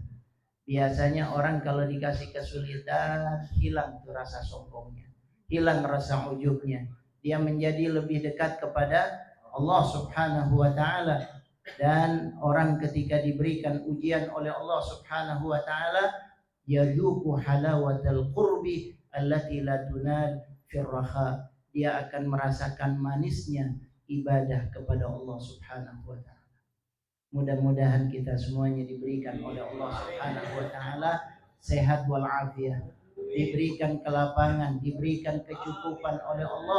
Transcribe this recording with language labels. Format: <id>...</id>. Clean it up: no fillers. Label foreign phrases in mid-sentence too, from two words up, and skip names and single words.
<id>Biasanya orang kalau dikasih kesulitan, hilang tuh rasa sombongnya, hilang rasa ujubnya. Dia menjadi lebih dekat kepada Allah</id> <ar>سبحانه وتعالى.</ar> <id>Dan orang ketika diberikan ujian oleh Allah</id> <ar>سبحانه وتعالى, يذوق حلاوة القرب التي لا تنال في الرخاء.</ar> <id>Dia akan merasakan manisnya ibadah kepada Allah</id> <ar>سبحانه وتعالى.</ar> <id>Mudah-mudahan kita semuanya diberikan oleh Allah</id> <ar>سبحانه وتعالى</ar> <id>sehat wal afiat, diberikan kelapangan, diberikan kecukupan oleh Allah.</id>